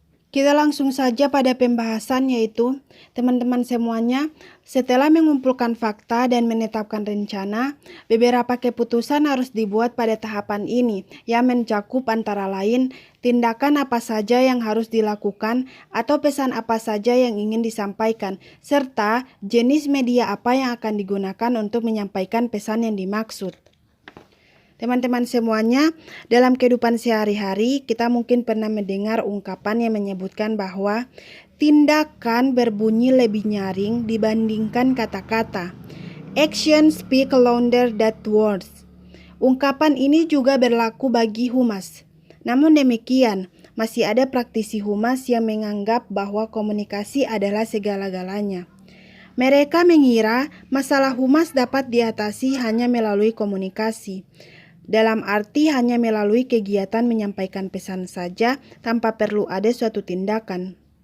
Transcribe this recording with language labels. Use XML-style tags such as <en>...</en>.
<id>Kita langsung saja pada pembahasan, yaitu teman-teman semuanya, setelah mengumpulkan fakta dan menetapkan rencana, beberapa keputusan harus dibuat pada tahapan ini yang mencakup antara lain tindakan apa saja yang harus dilakukan atau pesan apa saja yang ingin disampaikan, serta jenis media apa yang akan digunakan untuk menyampaikan pesan yang dimaksud. Teman-teman semuanya, dalam kehidupan sehari-hari kita mungkin pernah mendengar ungkapan yang menyebutkan bahwa tindakan berbunyi lebih nyaring dibandingkan kata-kata.</id> <en>Action speak louder than words.</en> <id>Ungkapan ini juga berlaku bagi humas. Namun demikian, masih ada praktisi humas yang menganggap bahwa komunikasi adalah segala-galanya. Mereka mengira masalah humas dapat diatasi hanya melalui komunikasi. Dalam arti hanya melalui kegiatan menyampaikan pesan saja tanpa perlu ada suatu tindakan.</id>